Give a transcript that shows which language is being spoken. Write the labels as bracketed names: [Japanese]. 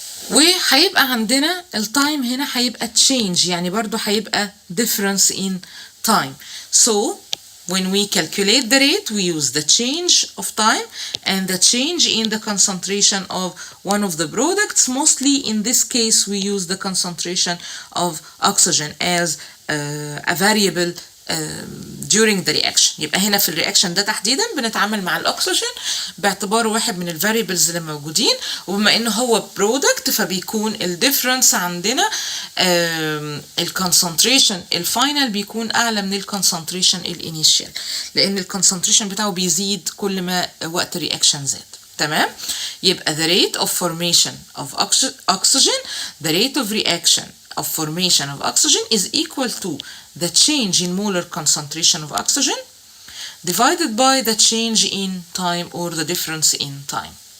[Arabic] وهيبقى عندنا التايم هنا هيبقى change، يعني برضو هيبقى [English] difference in time. So when we calculate the rate, we use the change of time and the change in the concentration of one of the products. Mostly in this case, we use the concentration of oxygen as a variable during the reaction. [Arabic] يبقى هنا في الرياكشن ده تحديدا بنتعامل مع الاكسجين باعتباره واحد من الفاريبلز اللي موجودين، وبما انه هو برودكت فبيكون الديفرنس عندنا الكونسنتريشن الفاينل بيكون اعلى من الكونسنتريشن الانيشال، لان الكونسنتريشن بتاعه بيزيد كل ما وقت الرياكشن زاد. تمام؟ يبقى [English] the rate of formation of oxygen, the rate of reaction of formation of oxygen is equal to the change in molar concentration of oxygen divided by the change in time or the difference in time.